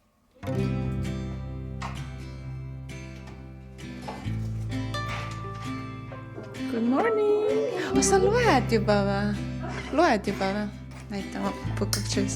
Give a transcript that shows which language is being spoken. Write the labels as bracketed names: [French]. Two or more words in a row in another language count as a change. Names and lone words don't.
[English] Good morning! [Estonian] Sa loed juba või? Loed juba või? Näita oma [English] book of choice.